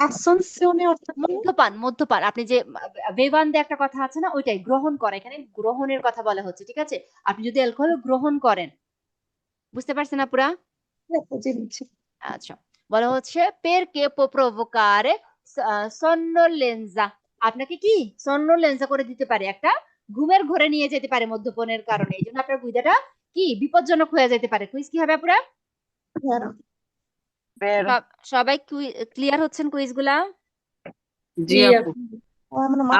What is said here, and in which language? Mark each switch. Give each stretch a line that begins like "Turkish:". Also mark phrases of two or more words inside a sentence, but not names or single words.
Bangla: আসনসিওনে অর্থ কি? মদ্যপান মদ্যপান আপনি যে বেবান্দে একটা কথা আছে না, ওইটাই গ্রহণ করা, এখানে গ্রহণের কথা বলা হচ্ছে, ঠিক আছে? আপনি যদি অ্যালকোহল গ্রহণ করেন, বুঝতে পারছেন আপুরা? জি বুঝছি। আচ্ছা, বলা হচ্ছে
Italian: perché può provocare sonnolenza,
Bangla: আপনাকে কি সন্নোলেন্সা করে দিতে পারে, একটা ঘুমের ঘোরে নিয়ে যেতে পারে মদ্যপানের কারণে, এই জন্য আপনার গুইদাটা কি বিপজ্জনক হয়ে যেতে পারে। কুইজ কি হবে আপুরা?
Italian: ভেরো। বেরো
Bangla: সবাই ক্লিয়ার হচ্ছেন কুইজ গুলা? জি জি আপু। মানে মাথা